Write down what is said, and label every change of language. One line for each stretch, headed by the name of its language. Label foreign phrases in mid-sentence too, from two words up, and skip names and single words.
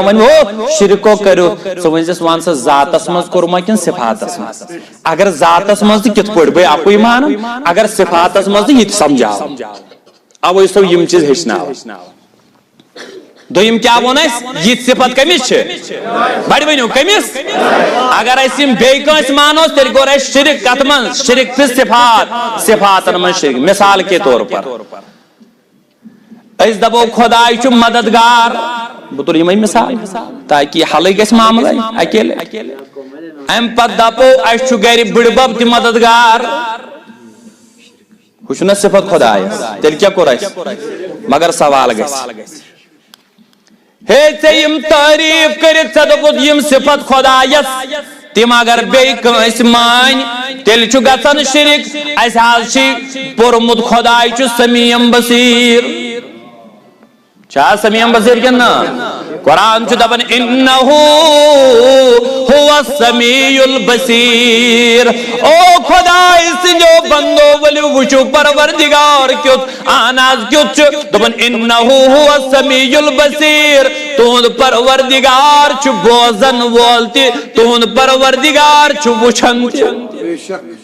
Kashmiri: ونہِ ہو شرکو کٔرِو ژٕ ؤنزٮ۪س وَن سا ذاتس منٛز کوٚرما کِنہٕ صفاتس منٛز اگر ذاتس منٛز تہ کِتھ پٲٹھۍ بے اکُے مانان اگر صفاتس منٛز تہ یہِ تہِ سمجھاو اوے چھُو یِم چیٖز ہیٚچھناوان دوٚیِم کیٛاہ ووٚن اَسہِ یِتھ صفت کٔمِس چھِ بڑِ ؤنِو کٔمِس اگر أسۍ یِم بیٚیہِ کٲنٛسہِ مانوس تیٚلہِ کوٚر اَسہِ شرک کتھ منٛز شرک فی صفات صفاتن منٛز شرک
Urdu: مثال کے طور پر
Kashmiri: أسۍ دپو خۄداے چھُ مددگار بہٕ تُلہٕ یِمے مثال تاکہِ حلٕے گژھِ معاملے اکیلے امہِ پتہٕ دپو اَسہِ چھُ گرِ بٕڈِبب تہِ مددگار ہُہ چھُنہ صفت خۄدایس تیٚلہِ کیٛاہ کوٚر اَسہِ مگر سوال گژھِ ہے ژےٚ یِم تعریٖف کٔرِتھ ژےٚ دوٚپُتھ یِم صفت خۄدایس تِم اگر بیٚیہِ کٲنٛسہِ مانہِ تیٚلہِ چھُ گژھان شرک اَسہِ حظ چھِ پوٚرمُت خۄداے چھُ سمیٖم بصیٖر چھا سمیٖم بصیٖر کِنہٕ نہ قرآن چھُ دپان
Arabic: اِنَّہُ هُوَ السَّمِیعُ الْبَصِیٖر
Kashmiri: او خۄداے سٕنٛدیو بندو ؤلِو وٕچھِو پروردگار کیُتھ اہن حظ کیُتھ چھُ دپان
Arabic: اِنَّہُ هُوَ السَّمِیعُ الْبَصِیٖر
Kashmiri: تُہُنٛد پروردگار چھُ بوزن وول تہِ تُہُنٛد پروردگار چھُ وٕچھان تہِ